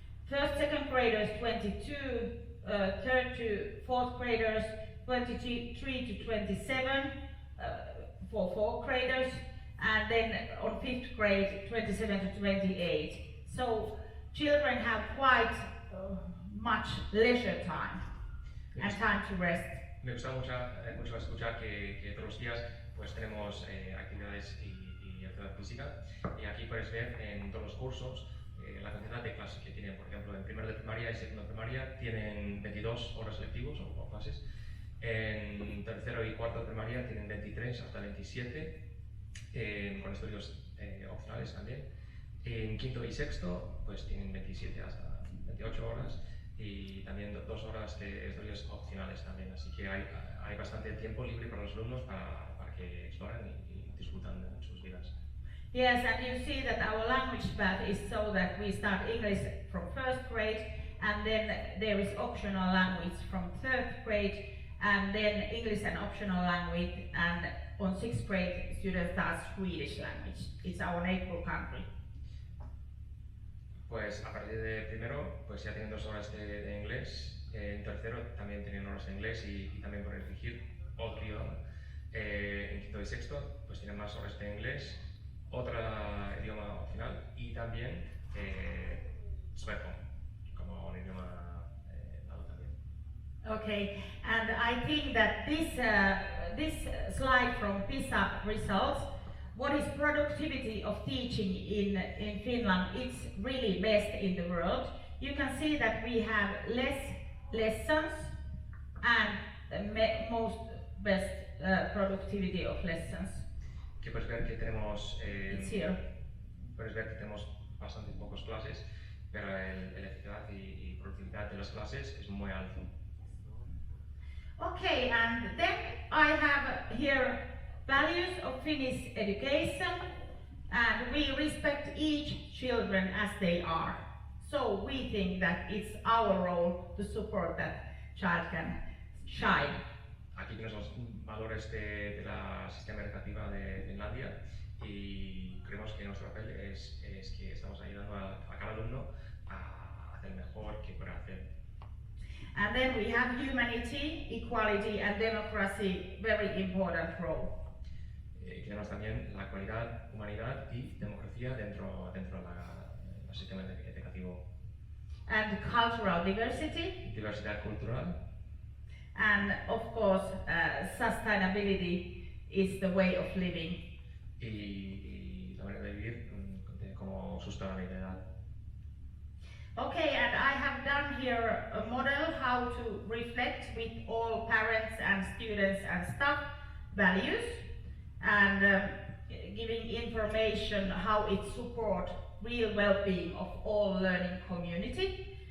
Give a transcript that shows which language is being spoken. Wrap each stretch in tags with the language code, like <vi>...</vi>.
<en>First, second graders 22, third to fourth graders 23 to 27 for fourth graders, and then on fifth grade 27 to 28. So children have quite much leisure time and time to rest.</en> <es>Me gusta mucho escuchar que todos los días pues tenemos actividades y actividad física, y aquí puedes ver en todos los cursos la cantidad de clases que tienen. Por ejemplo, en primero de primaria y segundo de primaria tienen 22 horas lectivos o clases. En tercero y cuarto de primaria tienen 23 hasta 27 con estudios opcionales también. En quinto y sexto pues tienen 27 hasta 28 horas y también 2 horas de estudios opcionales también, así que hay bastante tiempo libre para los alumnos para que exploren y disfrutan de sus vidas.</es> <en>Yes, and you see that our language path is so that we start English from first grade, and then there is optional language from third grade, and then English and optional language, and on sixth grade students start Swedish language. It's our neighbor country.</en> <es>Pues a partir de primero pues ya tienen 2 horas de inglés, en tercero también tienen horas de inglés y también pueden elegir otro idioma. En quinto y sexto pues tienen más horas de inglés, otro idioma opcional y también sueco como un idioma dado también.</es> <en>Okay, and I think that this slide from PISA results, what is productivity of teaching in Finland, it's really best in the world. You can see that we have less lessons and the most best productivity of lessons.</en> <es>Que puedes ver que tenemos</es> <en>It's here.</en> <es>puedes ver que tenemos bastante pocas clases, pero la eficacia y productividad de las clases es muy alto.</es> <en>Okay, and then I have here values of Finnish education, and we respect each children as they are. So we think that it's our role to support that child can shine.</en> <es>Aquí tienes los valores de la sistema educativa de Finlandia y creemos que nuestro papel es que estamos ayudando a cada alumno a hacer mejor que pueda hacer.</es> <en>And then we have humanity, equality and democracy, very important role.</en> <es>Tenemos también la cualidad, humanidad y democracia dentro del sistema educativo.</es> <en>And cultural diversity.</en> <es>Diversidad cultural.</es> <en>And of course, sustainability is the way of living.</en> <es>Y la manera de vivir como sostenibilidad.</es> <en>Okay, and I have done here a model how to reflect with all parents and students and staff values, and giving information how it supports real well-being of all learning community.</en>